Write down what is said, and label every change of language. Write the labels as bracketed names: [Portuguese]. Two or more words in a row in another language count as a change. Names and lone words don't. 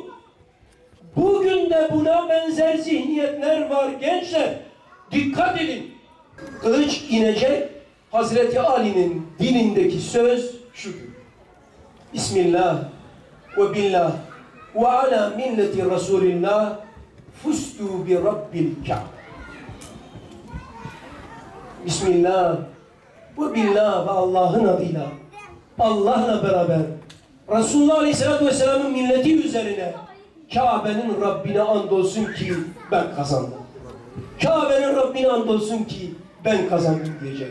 [Turkish] Bugün de buna benzer zihniyetler var gençler. Dikkat edin. Kılıç inecek, Hazreti Ali'nin dilindeki söz şudur. [Arabic] بسم الله وبالله وعلى ملة رسول الله فزت برب الكعبة. بسم الله وبالله [Turkish] ve Allah'ın adıyla, Allah'la beraber [Arabic] رسول الله عليه الصلاة والسلام'ın [Turkish] milleti üzerine Kabe'nin Rabbine andolsun ki ben kazandım. Kabe'nin Rabbine andolsun ki ben kazandım diyecek.